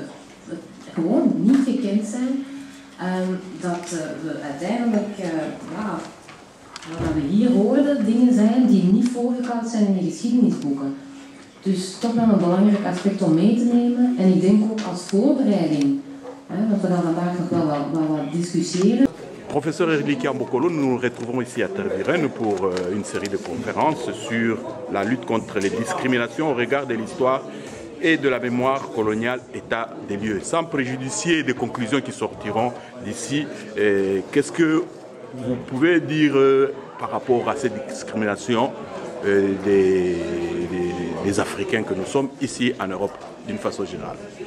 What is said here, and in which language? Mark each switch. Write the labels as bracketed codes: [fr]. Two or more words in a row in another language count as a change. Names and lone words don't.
[nl] gewoon niet gekend zijn. Dat we uiteindelijk, wat we hier hoorden, dingen zijn die niet voorgekoud zijn in de geschiedenisboeken. Dus toch wel een belangrijk aspect om mee te nemen. En ik denk ook als voorbereiding, want we gaan vandaag nog wel wat discussiëren. [fr] Professeur Erlikia Mbokolo, nous nous retrouvons ici à Tervuren pour une série de conférences sur la lutte contre les discriminations au regard de l'histoire et de la mémoire coloniale état des lieux. Sans préjudicier des conclusions qui sortiront d'ici, qu'est-ce que vous pouvez dire par rapport à ces discriminations des Africains que nous sommes ici en Europe d'une façon générale?